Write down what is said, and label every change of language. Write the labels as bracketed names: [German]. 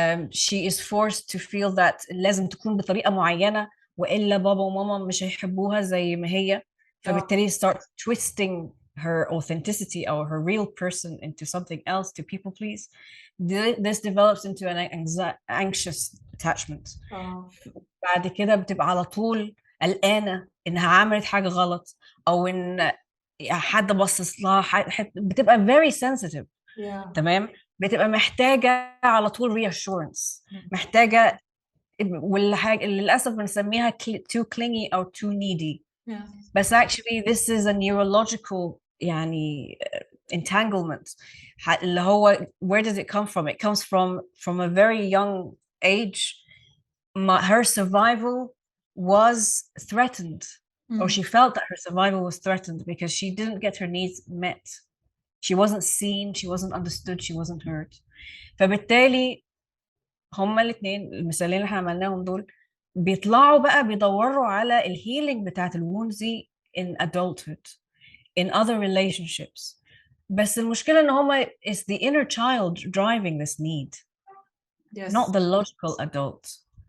[English] She is forced to feel that [Arabic] لازم تكون بطريقة معينة وإلا بابا وماما مش هيحبوها زي ما هي، فبالتالي [English] start twisting her authenticity or her real person into something else to people please. This develops into an anxious attachment. [Arabic] بعد كده بتبقى على طول قلقانة إنها عملت حاجة غلط أو إن حد بصص لها، بتبقى [English] very sensitive. [Arabic] تمام. بتبقى محتاجة على طول reassurance، محتاجة، والحاجة اللي للأسف بنسميها [English] too clingy [Arabic] أو [English] too needy. [Arabic] بس [English] actually this is a neurological [Arabic] يعني [English] entanglement. [Arabic] اللي هو [English] where does it come from? It comes from a very young age. Her survival was threatened, or she felt that her survival was threatened because she didn't get her needs met. She wasn't seen, she wasn't understood, she wasn't heard. [Arabic] فبالتالي هما الاثنين المثالين اللي احنا عملناهم دول بيطلعوا بقى بيدوروا على الهيلينج بتاعت الوونز دي [English] in adulthood, in other relationships. [Arabic] بس المشكلة ان هما [English] is the inner child driving this need, not the logical adult.